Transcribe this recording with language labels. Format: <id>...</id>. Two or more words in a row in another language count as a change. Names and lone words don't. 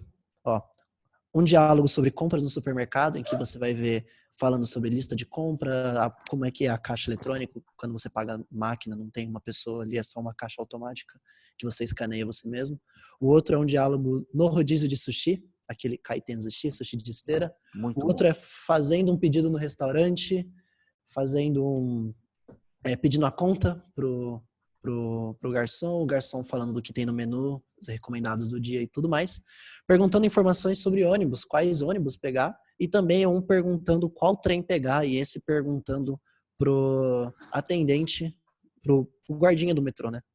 <pt>Ó, um diálogo sobre compras no supermercado, em que você vai ver falando sobre lista de compra, como é que é a caixa eletrônica, quando você paga máquina, não tem uma pessoa ali, é só uma caixa automática que você escaneia você mesmo. O outro é um diálogo no rodízio de sushi, aquele</pt> <ja>回転寿司,</ja> <pt>sushi de esteira. Muito o outro bom. é fazendo um pedido no restaurante, pedindo a conta pro pro garçom, o garçom falando do que tem no menu, os recomendados do dia e tudo mais, perguntando informações sobre ônibus, quais ônibus pegar, e também um perguntando qual trem pegar, e esse perguntando pro atendente, pro guardinha do metrô, né?</pt>